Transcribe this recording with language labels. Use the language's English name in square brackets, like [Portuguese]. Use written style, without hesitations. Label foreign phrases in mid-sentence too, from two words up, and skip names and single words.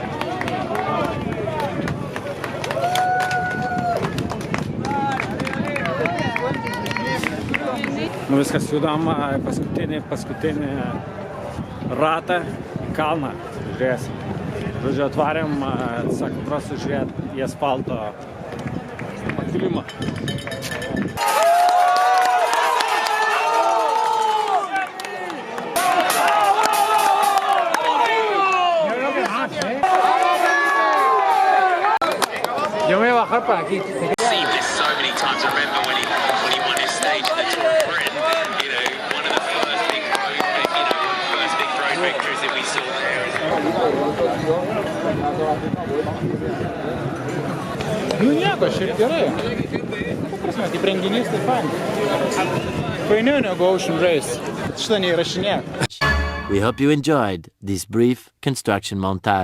[Lithuanian] Nu viskas, judam paskutinį ratą į kalną. Žiūrėsim. Žodžiu, atvarėm, sako, prasu žiūrėt į asfalto pakilimą. [Spanish] Yo me voy a bajar para aquí. [English] Seen this so many times. I remember when he won his stage at the Tour of Britain, you know, one of the first big road victories that we saw there. [Lithuanian] Nu nieko, šiaip gerai. Prasme, kaip renginys, tai fain. Fainiau negu Ocean Race. Šitą neįrašinėk. [English] We hope you enjoyed this brief construction montage.